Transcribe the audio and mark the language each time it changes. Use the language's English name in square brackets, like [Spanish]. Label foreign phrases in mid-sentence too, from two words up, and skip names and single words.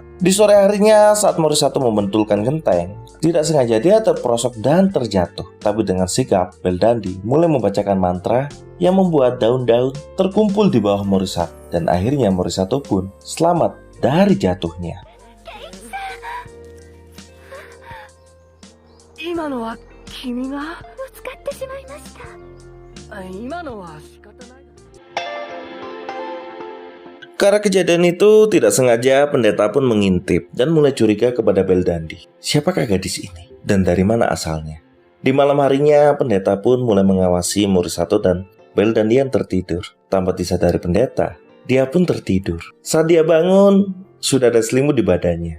[Indonesian] Di sore harinya saat Morisato membentulkan genteng, tidak sengaja dia terperosok dan terjatuh. Tapi dengan sigap, Belldandy mulai membacakan mantra yang membuat daun-daun terkumpul di bawah Morisato, dan akhirnya Morisato pun selamat dari jatuhnya. [Japanese] 今のは君がぶつかってしまいました。今のは仕方ない。 [Indonesian] Karena kejadian itu tidak sengaja, pendeta pun mengintip dan mulai curiga kepada Belldandy. Siapakah gadis ini? Dan dari mana asalnya? Di malam harinya, pendeta pun mulai mengawasi Morisato dan Belldandy yang tertidur. Tanpa disadari pendeta, dia pun tertidur. Saat dia bangun, sudah ada selimut di badannya.